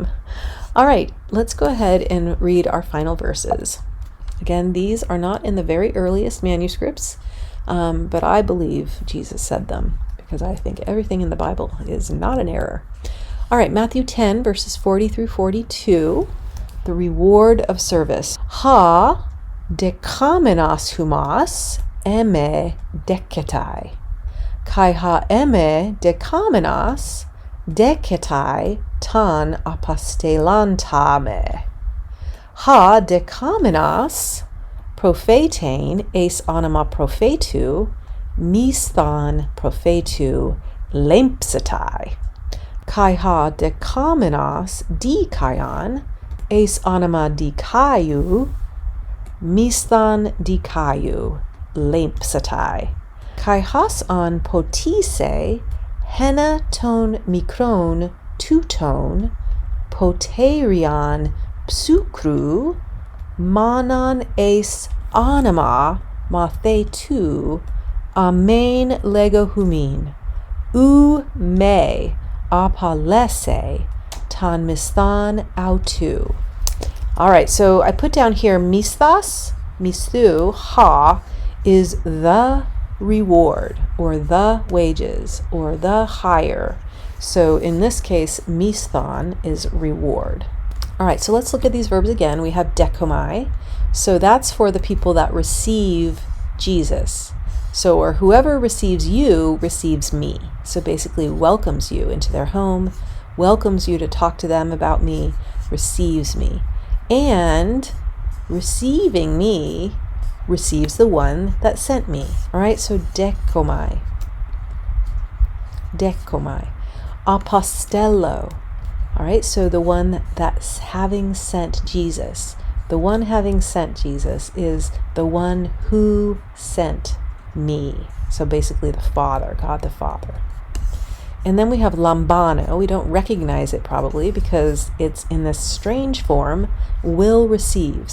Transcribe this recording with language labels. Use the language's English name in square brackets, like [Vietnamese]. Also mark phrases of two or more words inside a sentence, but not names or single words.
[English] All right, let's go ahead and read our final verses. Again, these are not in the very earliest manuscripts, but I believe Jesus said them because I think everything in the Bible is not an error. All right, Matthew 10, verses 40 through 42, the reward of service. [Greek] Ὁ δεχόμενος ὑμᾶς ἐμὲ δέχεται. Καὶ ὁ ἐμὲ δεχόμενος δέχεται τὸν ἀποστείλαντά με. Ὁ δεχόμενος προφήτην εἰς ὄνομα προφήτου μισθὸν προφήτου λήμψεται. Καὶ ὁ δεχόμενος δίκαιον εἰς ὄνομα δικαίου μισθὸν δικαίου λήμψεται. Καὶ ὃς ἂν ποτίσῃ ἕνα τῶν μικρῶν τούτων ποτήριον ψυχροῦ μόνον εἰς ὄνομα μαθητοῦ ἀμὴν λέγω ὑμῖν οὐ μὴ ἀπολέσῃ τὸν μισθὸν αὐτοῦ. [English] All right, so I put down here [Greek] μισθός, μισθοῦ, ὁ [English] is the reward or the wages or the hire. So in this case, misthan is reward. All right, so let's look at these verbs again. We have dekomai. So that's for the people that receive Jesus. So, or whoever receives you receives me. So basically welcomes you into their home, welcomes you to talk to them about me, receives me. And receiving me receives the one that sent me. All right, so dekomai. Dekomai. Apostello. All right, so the one that's having sent Jesus. The one having sent Jesus is the one who sent me. So basically the Father, God the Father. And then we have lambano. We don't recognize it probably because it's in this strange form, will receive.